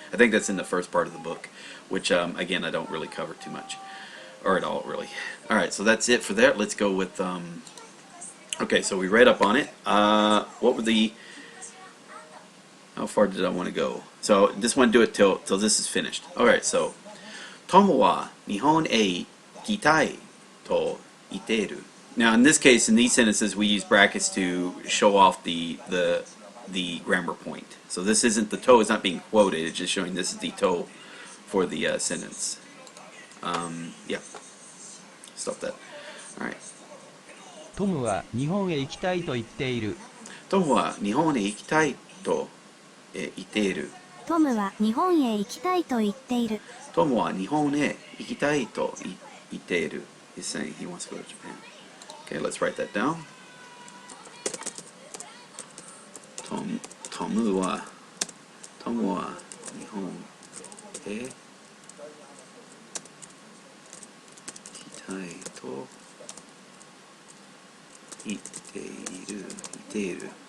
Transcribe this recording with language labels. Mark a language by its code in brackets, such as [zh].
[en] I think that's in the first part of the book, which again I don't really cover too much, or at all really. All right, so that's it for that. Let's go with okay, so we read up on it. What were the... How far did I want to go? So just want to do it till this is finished. Alright, so [ja] 友は日本へ行きたいと言っている。 [en] Now, in this case, in these sentences, we use brackets to show off the grammar point. So this isn't the to is not being quoted. It's just showing this is the to for the sentence. Yeah. Stop that. All right. [ja] トムは日本へ行きたいと言っている。トムは日本へ行きたいと言っている。トムは日本へ行きたいと言っている。トムは日本へ行きたいと言っている。 [en] He's saying he wants to go to Japan. Okay, let's write that down. [ja] トムは日本へ行きたいと言っている。